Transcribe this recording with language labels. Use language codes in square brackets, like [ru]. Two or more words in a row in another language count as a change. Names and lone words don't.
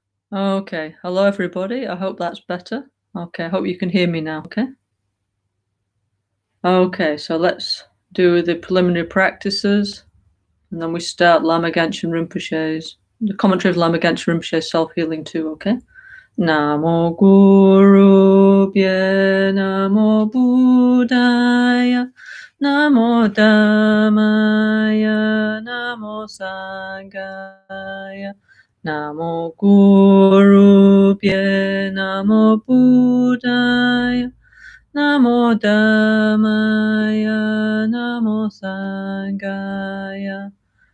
[en] Okay, hello everybody. I hope that's better. Okay, I hope you can hear me now. Okay, so let's do the preliminary practices, and then we start Lama Rinpoche's, the commentary of Lama Rinpoche's Self-Healing too, okay? [pi] Namo Guru Pye, Namo Buddhaya, Namo Dhammaya, Namo Sanghaya, Namo Guru Pye, Namo Buddhaya, Namo Dhammaya, Namo Sanghaya,